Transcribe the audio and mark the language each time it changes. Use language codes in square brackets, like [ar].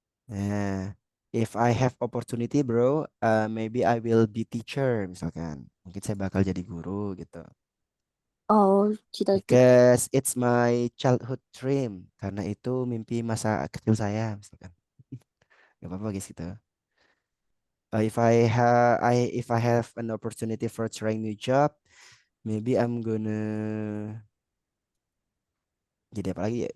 [en] Nah, if I have opportunity bro, maybe I will be teacher misalkan. [id] Mungkin saya bakal jadi guru gitu. Oh, cita-cita. [en] Because it's my childhood dream. [id] Karena itu mimpi masa kecil saya misalkan. Gak apa-apa guys gitu. [en] If I have an opportunity for trying new job, maybe I'm gonna [id] jadi apa lagi ya?